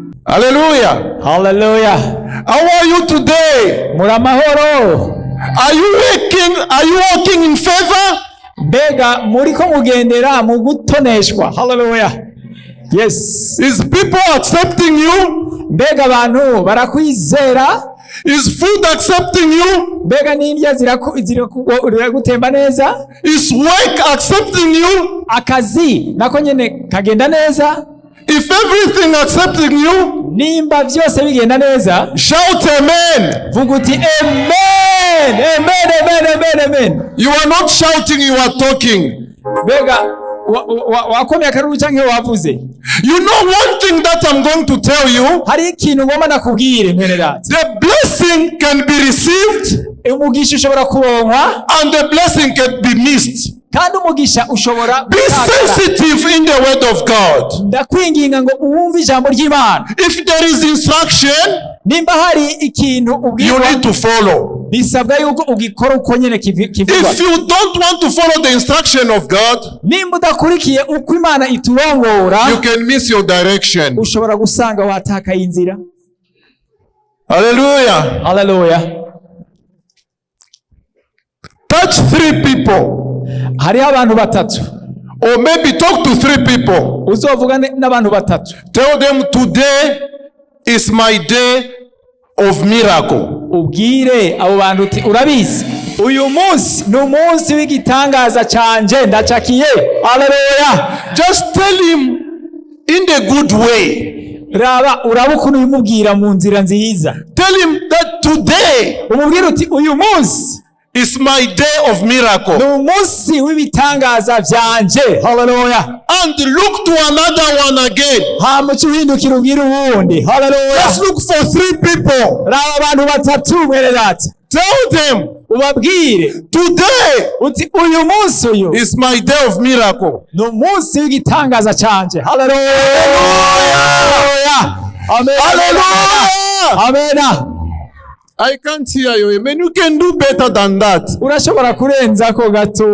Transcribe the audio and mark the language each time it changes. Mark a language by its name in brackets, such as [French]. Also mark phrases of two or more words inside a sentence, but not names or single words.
[English] Hallelujah. Hallelujah. How are you today? [Rundi] Muramahoro. [English] Are you walking in favor? [Rundi] Bega muriko mugendera mu gutoneshwa. [English] Hallelujah. Yes. Is people accepting you? [Rundi] Bega abantu barakwizera. [English] Is food accepting you? [Rundi] Bega n'indya ziragutemba neza. [English] Is work accepting you? [Rundi] Akazi nako nyene kagenda neza. [English] If everything accepting you, [Rundi] nimba vyose bigenda neza, [English] shout amen. [Rundi] Vuga uti amen. Amen, amen, amen, amen. [English] You are not shouting, you are talking. [Rundi] Bega wakomye akaruru canke wavuze. [English] You know one thing that I'm going to tell you. [Rundi] Hari ikintu ngoma nakubwire mwene data. [English] The blessing can be received, [Rundi] umugisha ushobora kuronkwa, [English] and the blessing can be missed. [Rundi] Kandi umugisha ushobora [English] be sensitive in the word of God. [Rundi] Ndakwinginga ngo uwumve ijambo ry'Imana. [English] If there is instruction, [Rundi] nimba hari ikintu ubwirwa, [English] you need to follow. [Rundi] Bisabwa yuko ugikora uko nyene kivugwa. [English] If you don't want to follow the instruction of God, [Rundi] nimba udakurikiye uko Imana iturongora, [English] you can miss your direction. [Rundi] Ushobora gusanga watakaye inzira. [English] Hallelujah. Hallelujah. Touch 3 people. [Rundi] Hariho abantu batatu. [English] Or maybe talk to 3 people. [Rundi] Uzovuga n'abantu batatu. [English] Tell them today is my day of miracle. [Rundi] Ubwire abo bantu uti urabizi uyu munsi ni umunsi w'igitangaza canje ndacakiye. [English] Hallelujah. Just tell him in the good way. [Rundi] Uraba ukuntu ubimubwira mu nzira nziza. [English] Tell him that today, [Rundi] umubwire uti uyu munsi [English] is my day of miracle. [Rundi] Ni umunsi w'ibitangaza vyanje. [English] Hallelujah. And look to another one again. [Rundi] Hamuca uhindukira ubwire uwundi. [English] Hallelujah. Let's look for 3 people. [Rundi] Raba abantu batatu mwene data. [English] Tell them, [Rundi] ubabwire [English] today, [Rundi] uti uyu munsi uyu [English] is my day of miracle. [Rundi] ni umunsi w'igitangaza canje. [English] Hallelujah. Amen. Hallelujah. Amen. I can't hear you. Amen. You can do better than that. [Rundi] Urashobora kurenza ko gato.